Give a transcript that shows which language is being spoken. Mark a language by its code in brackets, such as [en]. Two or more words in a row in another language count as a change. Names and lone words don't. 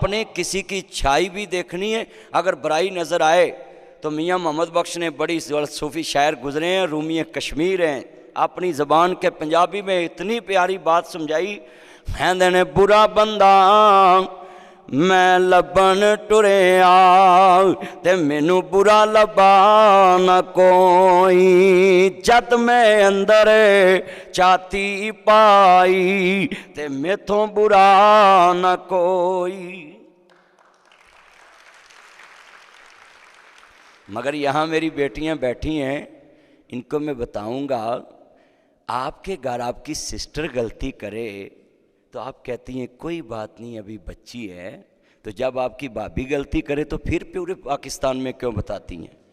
[ur] نے کسی کی چھائی بھی دیکھنی ہے، اگر برائی نظر آئے تو میاں محمد بخش نے بڑی صوفی شاعر گزرے ہیں، رومی کشمیر ہیں، اپنی زبان کے پنجابی میں اتنی پیاری بات سمجھائی، [pa] کہندے نے برا بندہ میں لبن ٹریا تے مینوں برا لبا نہ کوئی، جد میں اندر چاتی پائی تے میتھوں برا نہ کوئی۔ [ur] مگر یہاں میری بیٹیاں بیٹھی ہیں، ان کو میں بتاؤں گا، آپ کے گھر آپ کی سسٹر غلطی کرے تو آپ کہتی ہیں کوئی بات نہیں ابھی بچی ہے، تو جب آپ کی بھابی غلطی کرے تو پھر پورے پاکستان میں کیوں بتاتی ہیں؟